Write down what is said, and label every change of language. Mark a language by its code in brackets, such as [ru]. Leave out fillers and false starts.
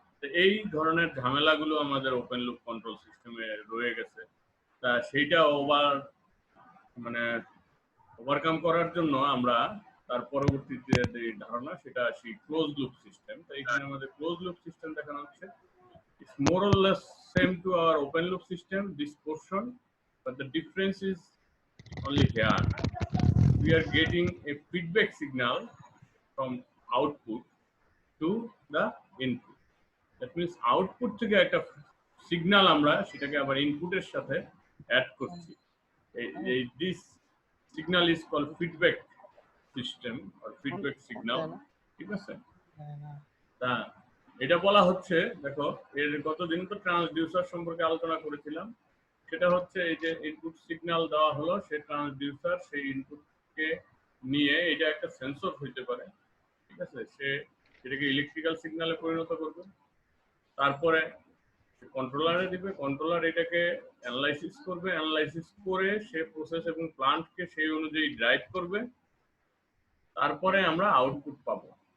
[bn] তো এই ধরনের ঝামেলাগুলো আমাদের ওপেন লুপ কন্ট্রোল সিস্টেমে রয়ে গেছে। তা সেইটা মানে ওভারকাম করার জন্য আমরা তার পরবর্তীতে যে ধারণা সেটা আসি ক্লোজ লুপ সিস্টেম। তো এখানে আমাদের ক্লোজ লুপ সিস্টেম দেখানো হচ্ছে। [en] It's more or less same to our open loop system, this portion, but the difference is only here. We are getting a feedback signal from output to the input. That means [bn] output থেকে একটা signal আমরা সেটাকে আবার ইনপুটের সাথে add করছি। [en] এই this signal is called feedback system or feedback signal, [bn] ঠিক আছে? তা এটা বলা হচ্ছে, দেখো এর গতদিন তো ট্রান্সডিউসার সম্পর্কে আলোচনা করেছিলাম। সেটা হচ্ছে এই যে ইনপুট সিগন্যাল দেওয়া হলো, সেই ট্রান্সডিউসার সেই ইনপুটকে নিয়ে, এটা একটা সেন্সর হইতে পারে, ঠিক আছে? সে এটাকে ইলেকট্রিক্যাল সিগন্যালে পরিণত করবে, তারপরে কন্ট্রোলারে দিবে, কন্ট্রোলার এটাকে অ্যানালাইসিস করবে, অ্যানালাইসিস করে সে প্রসেস এবং প্লান্টকে সেই অনুযায়ী ড্রাইভ করবে, তারপরে আমরা আউটপুট পাবো।